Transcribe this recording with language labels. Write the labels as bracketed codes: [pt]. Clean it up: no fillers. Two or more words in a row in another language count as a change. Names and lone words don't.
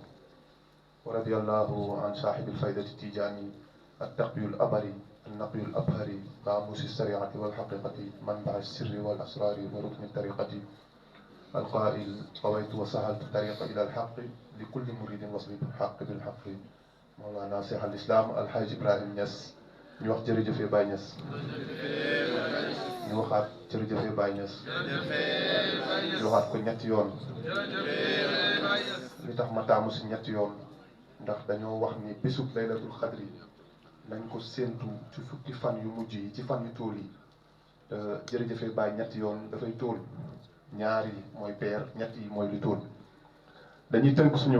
[ar] ورضي الله عن صاحب الفائدة التيجاني التقي الأبري النقي الأبهري ناموس الشريعة والحقيقة منبع السر والأسرار وركن الطريقة القائل طويت وسهلت الطريق إلى الحق لكل مريد وصل بالحق بالحق مولانا شيخ الإسلام الحاج إبراهيم Niass [wo] ñu wax jërëjëfee Baye Niass ñu waxaat jërëjëfee Baye Niass ñu waxaat ko ñetti yoon li tax ma taamu si ñetti yoon ndax dañoo wax ni bésub [ar] ليلة القدر [wo] nañ ko séentu ci fukki fan yu mujj yi ci fan yu tóol yi jërëjëfee Baye ñetti yoon dafay tóol ñaar yi mooy peer ñett yi mooy lu tóol dañuy tënk suñu